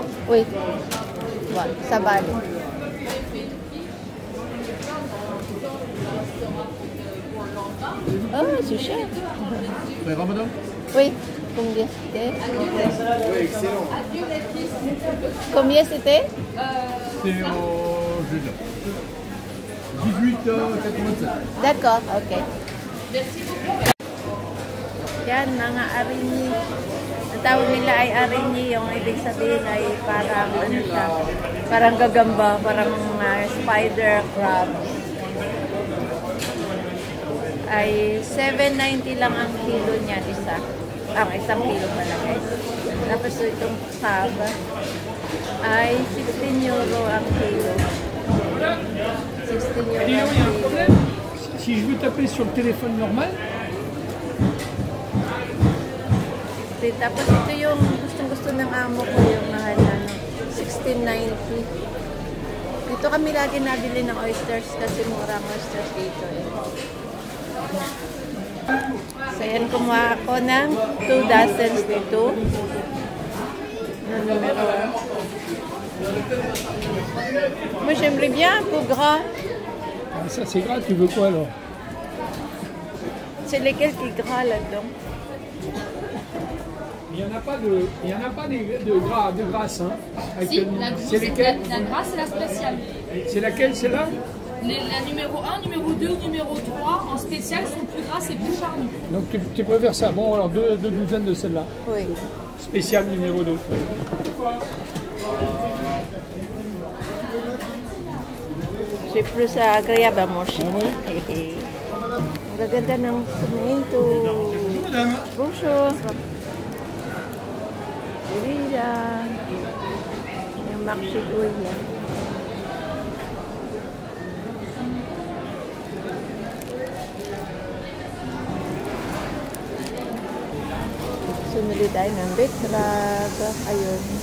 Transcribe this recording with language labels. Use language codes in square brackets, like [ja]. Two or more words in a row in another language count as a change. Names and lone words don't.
[fr] Oui. Voilà, ça va aller. Oh, c'est cher. Ça ira, madame? Oui. Combien c'était? Oui, excellent. Combien c'était? C'est au jeudi. 18,87. D'accord, ok. Merci beaucoup. [tl] Yan, mga arini. Ang tawag nila ay arini. Yung ibig sabihin ay parang siya? Parang gagamba, parang [en] spider crab. [tl] ay 7.90 lang ang kilo niya isa. Isang kilo pala guys. Tapos itong crab ay 16 euro ang kilo. 16 euro ang kilo. [fr] Si je veux taper sur le téléphone normal, [tl] Tapos ito yung gustong-gusto ng amo ko, yung mahal na 16.90. Dito kami lagi nabili ng oysters kasi murang oysters dito eh. So yan, kumuha ako ng 2 dozens dito. Na numero. [fr] Moi j'aimerais bien un peu gras. ça c'est gras, tu veux quoi alors? C'est lesquels qui gras là-dedans? Il n'y en a pas de gras, de grasse. Hein, Si, la grosse, c'est lesquels? la grasse, c'est la spéciale. C'est laquelle, celle-là? La numéro 1, numéro 2, numéro 3, en spécial, sont plus grasses et plus charnues. Donc tu préfères ça? Bon, alors deux douzaines de celle-là. Oui. Spécial numéro 2. C'est plus agréable à manger. Ah oui? [tl] Ang gaganda ng tomato. Bonjour. Gorilla. Yung maxi gorilla. Sumili tayo ng betrag. Ayun.